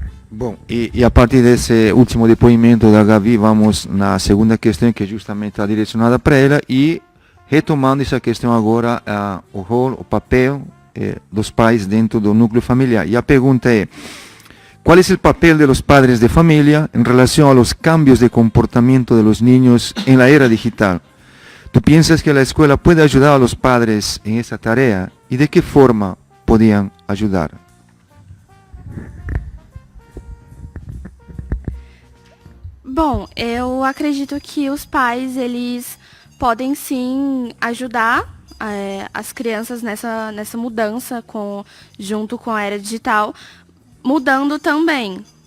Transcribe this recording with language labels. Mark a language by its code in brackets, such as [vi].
[pt] Bom, e a partir desse último depoimento da Gabi, vamos na segunda questão, que justamente está direcionada para ela, e retomando essa questão agora, o rol, o papel dos pais dentro do núcleo familiar. E a pergunta é: [es] ¿cuál es el papel de los padres de familia en relación a los cambios de comportamiento de los niños en la era digital? ¿Tú piensas que la escuela puede ayudar a los padres en esta tarea? ¿Y de qué forma podían ayudar? [pt] Bom, eu acredito que os pais, eles podem sim ajudar as crianças nessa mudança junto com a era digital, mudando também.